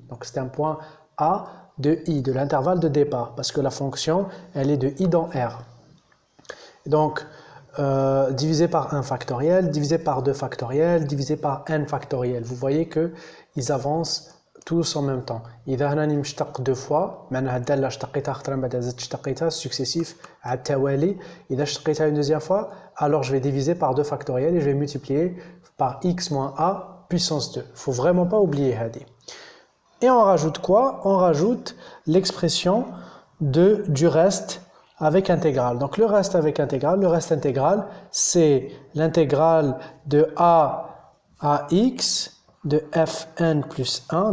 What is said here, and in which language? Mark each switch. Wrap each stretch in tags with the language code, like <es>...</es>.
<fr>Donc c'est un point a de i, de l'intervalle de départ, parce que la fonction, elle est de i dans R. Donc, divisé par 1 factoriel, divisé par 2 factoriel, divisé par n factoriel. Vous voyez qu'ils avancent tous en même temps.</fr> <ar>إذا هنا نشتق 2 fois, معناها الدالة اشتقيتها خطرا بعد زدت اشتقيتها successif على التوالي.</ar> <fr>إذا اشتقيتها une deuxième fois, alors je vais diviser par 2 factoriel et je vais multiplier par x moins a puissance 2. Il ne faut vraiment pas oublier هذه. Et on rajoute quoi? On rajoute l'expression du reste avec intégrale. Donc le reste avec intégrale, le reste intégral, c'est l'intégrale de a à x de fn plus 1.</fr>